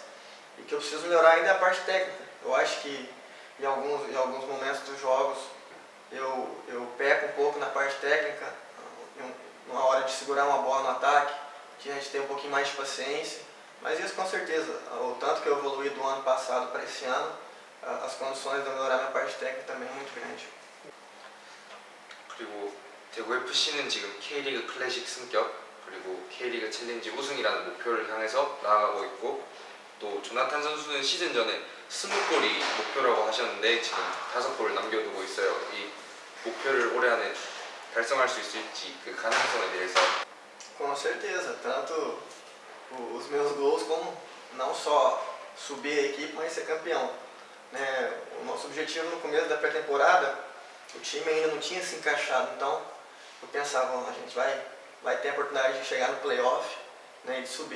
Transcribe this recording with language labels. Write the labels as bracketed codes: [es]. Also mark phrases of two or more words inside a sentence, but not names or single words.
[pt] E que eu preciso melhorar ainda é a parte técnica. Eu acho que em alguns momentos dos jogos eu peco um pouco na parte técnica, na hora de segurar uma bola no ataque, que a gente tem um pouquinho mais de paciência. Mas isso com certeza, o tanto que eu evoluí do ano passado para esse ano, as condições de eu melhorar minha parte técnica também é muito grande. [ko] 그리고 대구 FC는 지금 K리그 클래식 승격 그리고 K리그 챌린지 우승이라는 목표를 향해서 나아가고 있고 또 조나탄 선수는 시즌 전에 20골이 목표라고 하셨는데 지금 5골을 남겨두고 있어요. 이 목표를 올해 안에 달성할 수 있을지 그 가능성에 대해서. [pt] Com certeza, tanto os meus gols como não só subir a equipe, mas ser campeão. Né? O nosso objetivo no começo da pré-temporada, o time ainda não tinha se encaixado, então eu pensava, a gente vai ter a oportunidade de chegar no playoff, né, e de subir.